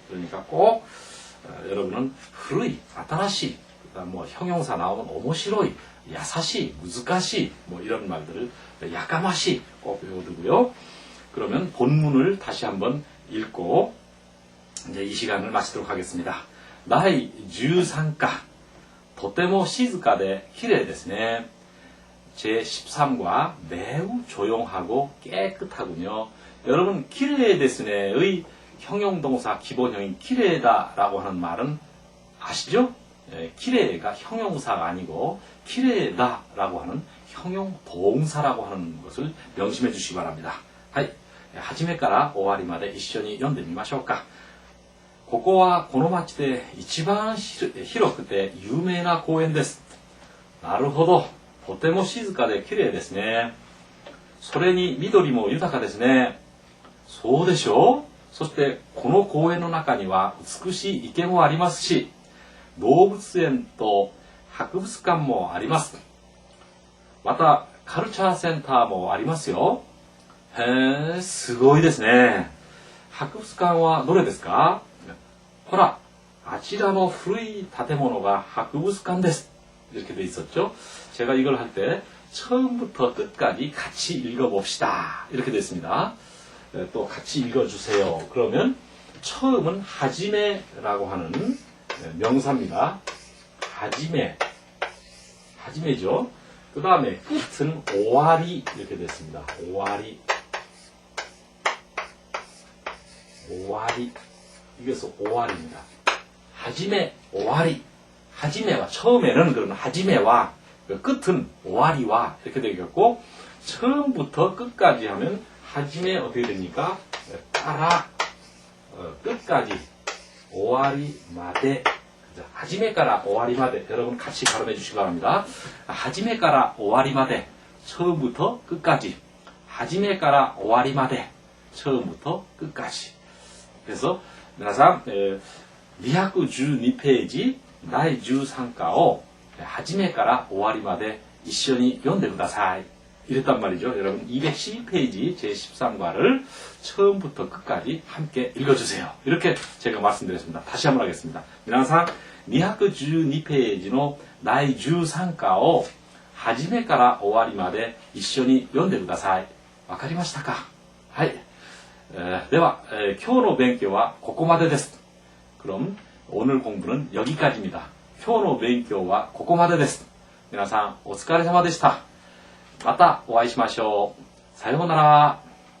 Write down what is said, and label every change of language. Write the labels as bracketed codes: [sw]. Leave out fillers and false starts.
[ko] 그러니까 꼭 여러분은 후루이, 아따라시, 그다음 뭐 형용사 나오면 오모시로이, 야사시, 무즈카시 뭐 이런 말들을 야까마시 꼭 외워두고요. 그러면 본문을 다시 한번 읽고 이제 이 시간을 마치도록 하겠습니다. [ja] 나이 13과 とても静かで綺麗ですね. [ko] 제13과 매우 조용하고 깨끗하군요. 여러분 키레 데스네의 형용동사 기본형인 키레다라고 하는 말은 아시죠? 키레가 형용사가 아니고 키레다라고 하는 형용동사라고 하는 것을 명심해 주시기 바랍니다. [ja] はい。はじめから終わりまで一緒に読んでみましょうか。ここはこの町で一番広くて有名な公園です。なるほど。とても静かで綺麗ですね。それに緑も豊かですね。そうでしょう。そしてこの公園の中には美しい池もありますし、動物園と博物館もあります。またカルチャーセンターもありますよ。へえ、すごいですね。博物館はどれですか？ほら、あちらの古い建物が博物館です。 [ko] 이렇게 돼 있었죠. 제가 이걸 할 때 처음부터 끝까지 같이 읽어봅시다. 이렇게 됐습니다. 또 같이 읽어주세요. 그러면 처음은 하지메라고 하는 명사입니다. 하지메죠. 그 다음에 끝은 오와리 이렇게 됐습니다. 오와리 이것은 오와리입니다. 하지메 오와리 하지메와 처음에는 그런 하지메와 끝은 오와리와 이렇게 되겠고 처음부터 끝까지 하면 하지메 어떻게 됩니까? 따라 끝까지 오와리마데 [ja] 하지메까라 오와리마데 [ko] 여러분 같이 발음해 주시기 바랍니다. [ja] 하지메까라 오와리마데 [ko] 처음부터 끝까지 [ja] 하지메까라 오와리마데 [ko] 처음부터 끝까지. [ja] 그래서 皆さん、212ページ第13課を初めから終わりまで一緒に読んでください. [ko] 이랬단 말이죠. 여러분 212페이지 제13과를 처음부터 끝까지 함께 읽어주세요. 이렇게 제가 말씀드렸습니다. 다시 한번 하겠습니다. [ja] 皆さん212ページの第13課を初めから終わりまで一緒に読んでください.わかりましたか?はい。では、今日の勉強はここまでです. [ko] 그럼 오늘 공부는 여기까지입니다. [ja] 今日の勉強はここまでです.皆さんお疲れ様でした. またお会いしましょう。さようなら。